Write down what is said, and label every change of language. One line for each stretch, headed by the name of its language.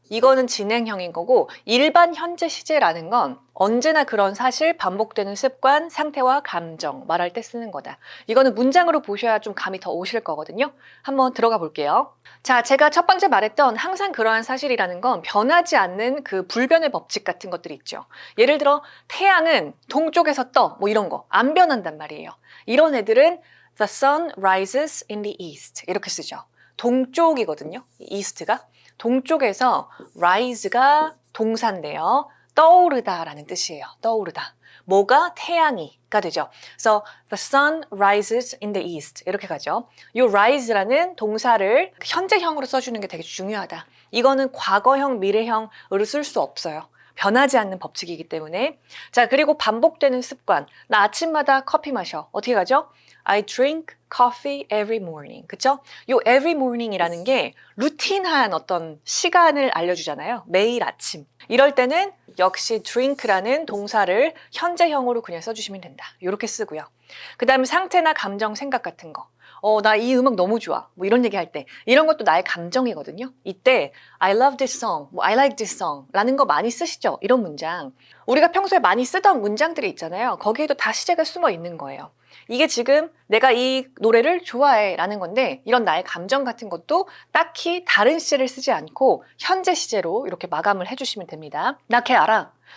Korean: 이거는 진행형인 거고 일반 현재 시제라는 건 언제나 그런 사실, 반복되는 습관, 상태와 감정 말할 때 쓰는 거다. 이거는 문장으로 보셔야 좀 감이 더 오실 거거든요. 한번 들어가 볼게요. 자, 제가 첫 번째 말했던 항상 그러한 사실이라는 건 변하지 않는 그 불변의 법칙 같은 것들이 있죠. 예를 들어 태양은 동쪽에서 떠, 뭐 이런 거 안 변한단 말이에요. 이런 애들은
English: The sun rises in the east
Korean: 이렇게 쓰죠. 동쪽이거든요. east가. 동쪽에서 rise가 동사인데요. 떠오르다라는 뜻이에요. 떠오르다. 뭐가? 태양이가 되죠. 그래서
English: the sun rises in the east
Korean: 이렇게 가죠. 이 rise라는 동사를 현재형으로 써주는 게 되게 중요하다. 이거는 과거형, 미래형으로 쓸 수 없어요. 변하지 않는 법칙이기 때문에. 자, 그리고 반복되는 습관. 나 아침마다 커피 마셔. 어떻게 가죠?
English: I drink coffee every morning.
Korean: 그쵸? 요 every morning이라는 게 루틴한 어떤 시간을 알려주잖아요. 매일 아침. 이럴 때는 역시 drink라는 동사를 현재형으로 그냥 써주시면 된다. 이렇게 쓰고요. 그 다음에 상태나 감정, 생각 같은 거. 나 이 음악 너무 좋아. 뭐 이런 얘기 할 때. 이런 것도 나의 감정이거든요. 이때
English: I love this song, 뭐 I like this song
Korean: 라는 거 많이 쓰시죠? 이런 문장. 우리가 평소에 많이 쓰던 문장들이 있잖아요. 거기에도 다 시제가 숨어 있는 거예요. 이게 지금 내가 이 노래를 좋아해 라는 건데 이런 나의 감정 같은 것도 딱히 다른 시제를 쓰지 않고 현재 시제로 이렇게 마감을 해주시면 됩니다. 나 걔 알아.